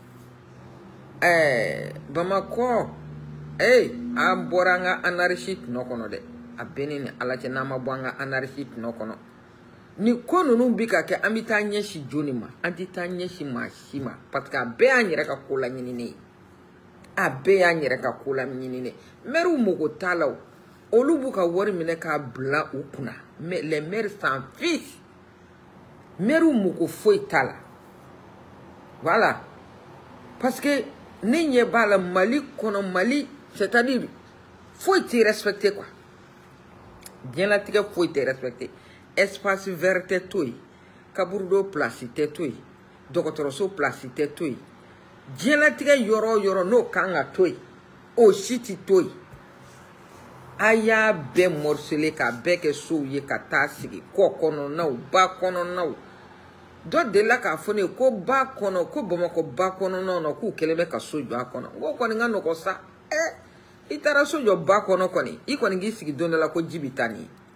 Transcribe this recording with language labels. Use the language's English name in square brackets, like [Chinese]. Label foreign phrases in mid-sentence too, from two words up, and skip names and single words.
[Bambara] Bamakɔ an bɔra an ka anarchie tɔnɔ kɔnɔ dɛ a bɛɛ ni ala cɛ n'an ma bɔ an ka anarchie tɔnɔ kɔnɔ ni ko ninnu bɛ ka kɛ an bɛ taa ɲɛsin joni ma an tɛ taa ɲɛsin maa si ma [French] parce que [Bambara] a bɛɛ y'an yɛrɛ ka ko laɲininen ye maires mago t'a la olu b'u ka wari minɛ k'a bila u kunna [French] mais les maires s'en fichent [Bambara] maires mago foyi t'a la [French] voilà parce que [Bambara] ni ɲɛ b'a la Mali kɔnɔ Mali [French] c'est-à-dire [Bambara] foyi tɛ [French] respecté quoi [Bambara] diɲɛlatigɛ foyi tɛ respecté [French] espace vert [Bambara] tɛ to yen kaburudo place tɛ to yen dɔgɔtɔrɔso place tɛ to yen diɲɛlatigɛ yɔrɔ o yɔrɔ n'o kan ka to yen o si tɛ to yen a y'a bɛɛ morcelé k'a bɛɛ kɛ sow ye ka taa sigi kɔ kɔnɔnaw ba kɔnɔnaw dɔ delila k'a fɔ ne ye ko ba kɔnɔ ko Bamakɔ ba kɔnɔnaw na k'u kɛlen bɛ ka so jɔ a kɔnɔ n ko kɔni ka nɔgɔ sa i taara so jɔ ba kɔnɔ kɔni i kɔni k'i sigi don dɔ la ko ji bɛ taa nin ye